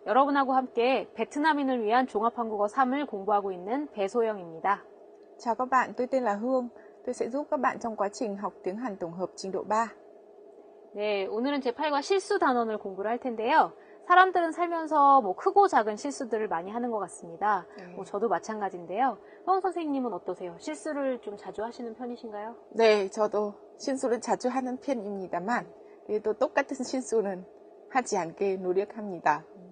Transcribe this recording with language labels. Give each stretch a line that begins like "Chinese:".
Korean: 여러분하고 함께 베트남인을 위한 종합한국어 3을 공부하고 있는 배소영입니다.
Vietnamese: Chào các bạn, tôi tên là Hương. Tôi sẽ giúp các bạn trong quá trình học tiếng Hàn tổng hợp trình độ 3.
Korean: 네, 오늘은 제8과 실수 단원을 공부를 할 텐데요. 사람들은 살면서 크고 작은 실수들을 많이 하는 것 같습니다. 저도 마찬가지인데요. 허은 선생님은 어떠세요? 실수를 좀 자주 하시는 편이신가요? 네, 저도 실수를 자주 하는 편입니다만 그래도 똑같은 실수는 하지 않게 노력합니다.